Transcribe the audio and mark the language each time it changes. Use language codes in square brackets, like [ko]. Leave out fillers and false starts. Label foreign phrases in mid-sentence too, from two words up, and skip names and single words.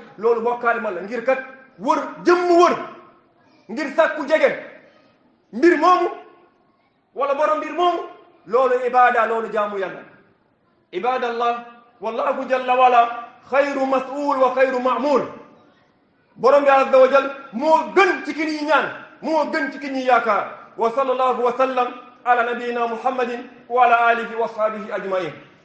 [wo] loolu bokkaale ma la ngir kat wër wër ngir sàkku jege mbir moomu wala borom mbir moomu loolu ibada loolu jaamu yàlla [ar] عبادة الله والله جل ولا خير مسؤول وخير مأمول [wo] borom bi [ar] عز وجل [wo] moo gën ci ki ñuy ñaan moo gën ci ki ñuy yaakaar [ar] وصلى الله وسلم على نبينا محمد وعلى آله وأصحابه أجمعين